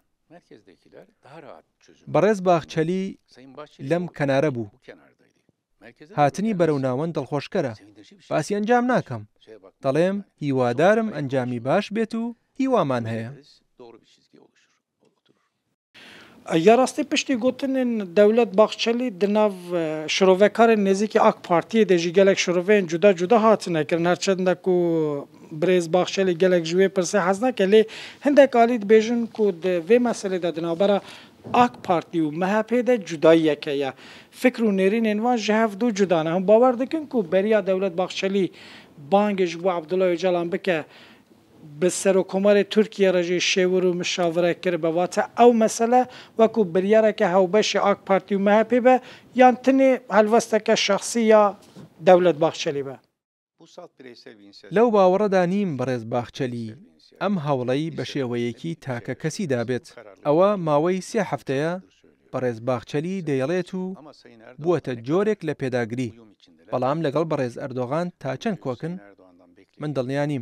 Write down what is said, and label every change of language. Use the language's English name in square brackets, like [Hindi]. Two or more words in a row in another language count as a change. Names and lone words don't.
[Central Kurdish] بەڕێز باخچەلی لەم کەنارە بوو. هاتنی بەرەو ناوەند دڵخۆشکەرە. باسی ئەنجام ناکەم. دەڵێم هیوادارم ئەنجامی باش بێت و هیوامان هەیە. [Kurdish] یا ڕاستی پشتی گوتنên dewlet Baxçelî di nav şirovekarên nêzîkî AK Partiyê de jî gelek şiroveyên cuda cuda hatine kirin. Herçende ku Birêz Baxçelî gelek ji wê pirsê hez neke lê hindek alî dibêjin ku di vê meselê de di navbera AK Partî û MHP de cudayiyeke ye. Fikr û nêrînên wan ji hev du cuda ne. Hûn bawer dikin ku beriya dewlet Baxçelî bangê ji bo Abdullah Öcalan bike bi serokkomarê Tirkiye re jî şêwir û mişavire kiribe. Wate ew mesele wekû biryareke hewbeşê AK Partî û MHP be yan tinê helwesteke şexsî ya dewlet Baxçelî be. [Central Kurdish] لەو باوەڕەدا نیم بەڕێز باخچەلی ئەم هەوڵەی بە شێوەیەکی تاکە کەسی دابێت. ئەوە ماوەی 3 هەفتەیە بەڕێز باخچەلی دەیەڵێت و بووەتە جۆرێک لە پێداگری. بەڵام لەگەڵ بەڕێز ئەردۆغان تا چەند کۆکن من دڵنیا نیم.